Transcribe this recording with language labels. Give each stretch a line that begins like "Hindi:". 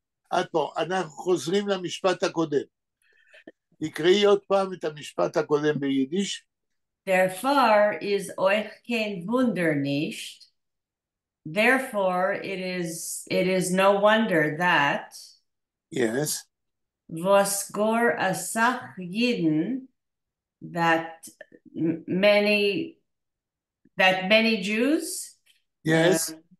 Hebrew: עד פה, אנחנו חוזרים למשפט הקודם. תקראי עוד פעם את המשפט הקודם ביידיש.
English: Therefore
Yiddish: is euch kein Wunder nicht.
English: Therefore it is no wonder that Yes.
Yiddish: Was gor a Sach Yidden
English: that many Jews. Yes.